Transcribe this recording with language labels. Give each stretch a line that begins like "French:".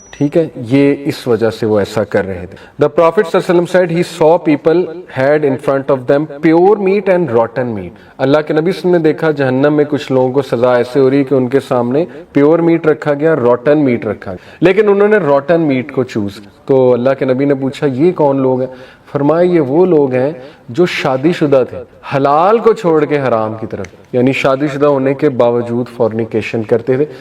Urdu: ٹھیک ہے, یہ اس وجہ سے وہ ایسا کر رہے تھے.
English: The Prophet صلی اللہ علیہ وسلم said he saw people had in front of them pure meat and rotten meat.
Urdu: اللہ کے نبی صلی اللہ علیہ وسلم نے دیکھا جہنم میں کچھ لوگوں کو سزا ایسے ہو رہی کہ ان کے سامنے پیور میٹ رکھا گیا, روٹن میٹ رکھا گیا, لیکن انہوں نے روٹن میٹ کو چوز. تو اللہ کے نبی نے پوچھا یہ کون لوگ ہیں؟ فرمایا یہ وہ لوگ ہیں جو شادی شدہ تھے, حلال کو چھوڑ کے حرام کی طرف, یعنی شادی شدہ ہونے کے باوجود فورنیکیشن کرتے تھے.